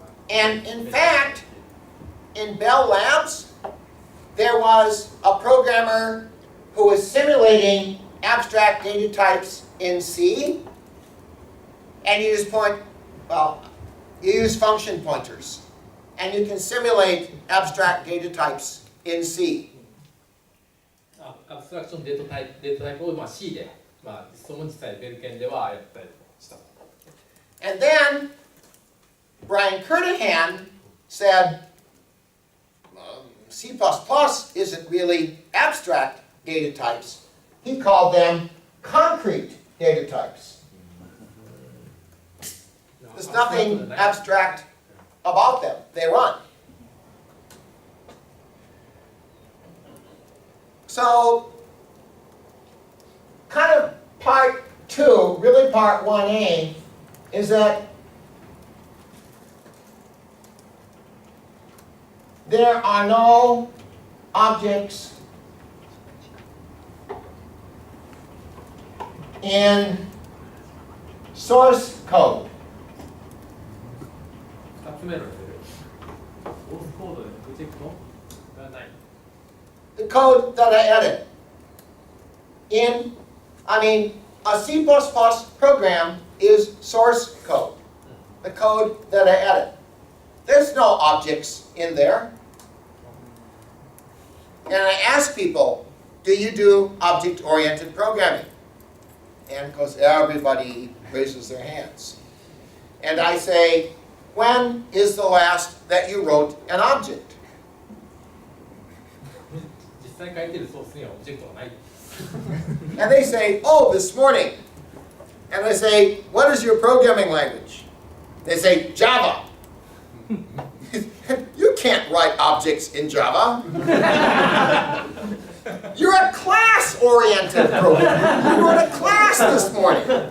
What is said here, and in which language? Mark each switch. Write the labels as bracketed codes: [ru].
[en] And in fact, in Bell Labs, there was a programmer who was simulating abstract data types in C, and you use function pointers, and you can simulate abstract data types in C. [ja] アブストラクションデータタイプをまあ C で、まあ、その実際ベルケンではやったりした。 [en] And then Brian Kernahan said, C++ isn't really abstract data types. He called them concrete data types. There's nothing abstract about them. They run. So, kind of part 2, really part 1A, is that there are no objects in source code. [ja] 2つ目のレベル。ソースコードでオブジェクトがない。 [en] The code that I edit. A C++ program is source code. The code that I edit. There's no objects in there. And I ask people, do you do object-oriented programming? And of course, everybody raises their hands. And I say, when is the last that you wrote an object? [ja] 実際書いてるソースにはオブジェクトがない。 [en] And they say, oh, this morning. And I say, what is your programming language? They say, Java. You can't write objects in Java. You're a class-oriented programmer. You wrote a class this morning.